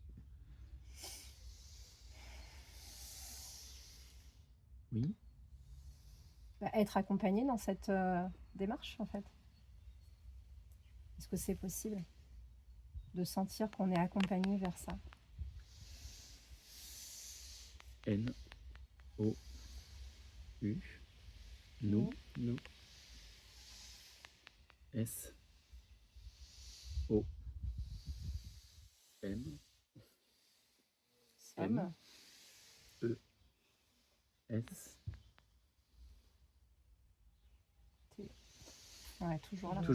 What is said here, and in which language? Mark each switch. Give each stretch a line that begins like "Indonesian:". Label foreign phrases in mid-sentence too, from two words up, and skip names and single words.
French: Oui. Bah, être accompagné dans cette démarche, en fait. Est-ce que c'est possible de sentir qu'on est accompagné vers ça? N. O. U. Nous. Nous. S. O. M. Somme. S. Ouais, toujours là.